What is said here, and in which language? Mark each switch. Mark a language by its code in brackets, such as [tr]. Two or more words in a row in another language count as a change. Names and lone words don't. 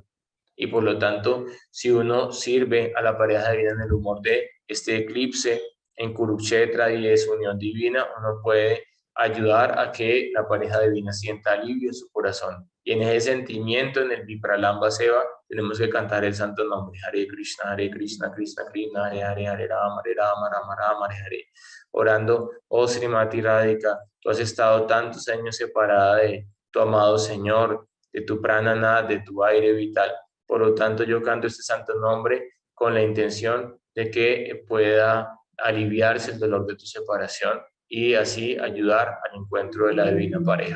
[es] Y por lo tanto, si uno sirve a la pareja divina en el humor de este eclipse en Kurukshetra y de su unión divina, uno puede ayudar a que la pareja divina sienta alivio en su corazón. Y en ese sentimiento, en el [sa] Vipralamba Seva, [es] tenemos que cantar el santo nombre: Hare Krishna, Krishna Krishna, Hare Hare, Hare Rama, Rama Rama, Hare Hare. Orando: oh Srimati Radhika, tú has estado tantos años separada de tu amado Señor, de tu pranana, de tu aire vital. Por lo tanto, yo canto este santo nombre con la intención de que pueda aliviarse el dolor de tu separación y así ayudar al encuentro de la divina pareja.